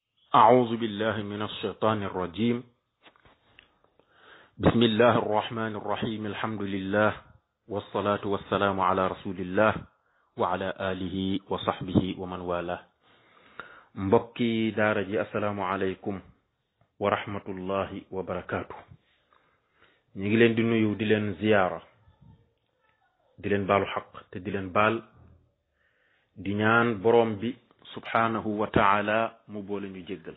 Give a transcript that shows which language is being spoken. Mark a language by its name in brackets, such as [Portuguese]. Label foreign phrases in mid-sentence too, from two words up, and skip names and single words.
[Arabic] أعوذ بالله من الشيطان الرجيم. بسم الله الرحمن الرحيم. الحمد لله والصلاة والسلام على رسول الله وعلى آله وصحبه ومن والاه. [Wolof] mbokki daara ji [Arabic] السلام عليكم ورحمة الله وبركاته. [Wolof] ñu ngi leen di nuyu di leen ziyaara di leen baalu xaq te di leen baal di ñaan boroom bi [Arabic] سبحانه وتعالى [Wolof] mu boole ñu jéggal.